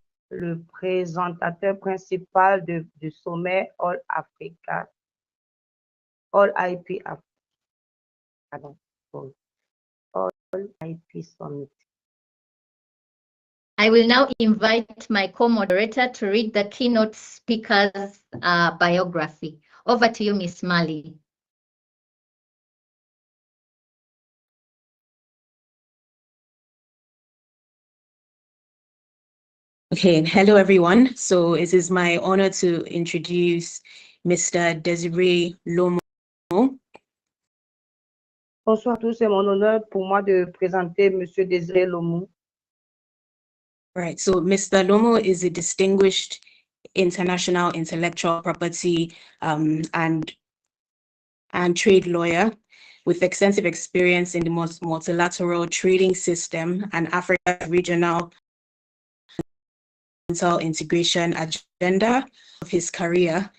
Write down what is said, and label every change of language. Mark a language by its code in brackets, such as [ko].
[fr] le présentateur principal du sommet All Africa, All IP, pardon, All IP Summit. [en] I will now invite my co-moderator to read the keynote speaker's biography. Over to you, Ms. Mali. Okay, hello everyone. So it is my honor to introduce Mr. Desiree Lomo. [fr] Bonsoir à tous, c'est mon honneur pour moi de présenter M. Désiré Lomou. [en] Right, so Mr. Lomo is a distinguished international intellectual property and trade lawyer with extensive experience in the multilateral trading system and Africa's regional integration agenda of his career.